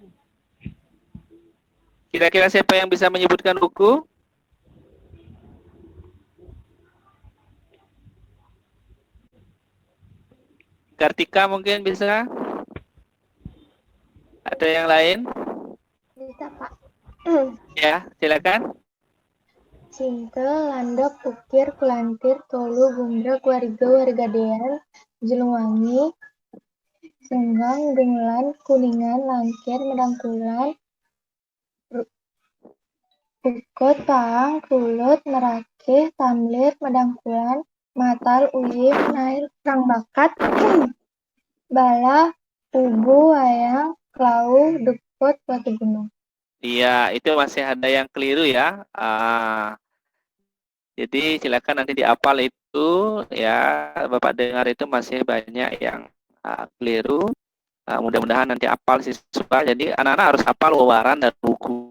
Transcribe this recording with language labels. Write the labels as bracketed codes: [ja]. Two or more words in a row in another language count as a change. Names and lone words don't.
[id] Kira-kira siapa yang bisa menyebutkan wuku? Kartika mungkin bisa? Ada yang lain? Bisa, Pak. Ya, silakan. Cintel, landok, ukir, kulantir, tolu, gumbrek, wariga, warigadean, jelungwangi, senggang, dengulan, kuningan, langkir, medangkulan, ukut, paang, kulut, merakeh, tamlir, medangkulan, matal, uyif, nail, perang bakat, bala, ubu, wayang, klau, dukut, batu gunung. Iya, itu masih ada yang keliru ya. Jadi silakan nanti dihafal itu ya. Bapak dengar itu masih banyak yang keliru. Mudah-mudahan nanti hafal siswa. Jadi anak-anak harus hafal wewaran dan buku.